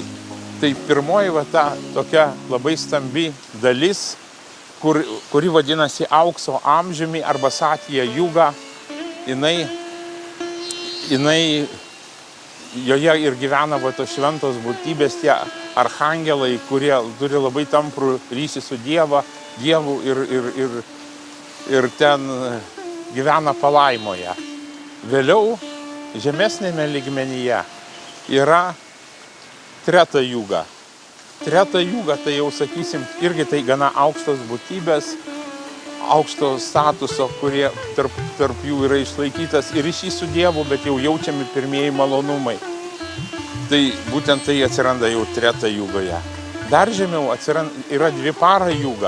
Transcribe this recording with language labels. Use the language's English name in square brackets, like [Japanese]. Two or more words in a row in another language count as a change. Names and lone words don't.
[Lithuanian] Tai pirmoji ta tokia labai stambi dalis, kuri vadinasi aukso amžiumi arba satija juga, joje ir gyvena tos šventos būtybės, tie archangelai, kurie turi labai tamprų ryšį su Dievu ir ten gyvena palaimoje. Vėliau žemesnėme lygmenyje yra treta juga. Treta juga, tai jau sakysim, irgi tai gana aukštos būtybės, aukšto statuso, kurie tarp jų yra išlaikytas ir ryšys su Dievu, bet jau jaučiami pirmieji malonumai. Tai būtent tai atsiranda jau treta jugoje. Dar žemiau yra dvipara juga.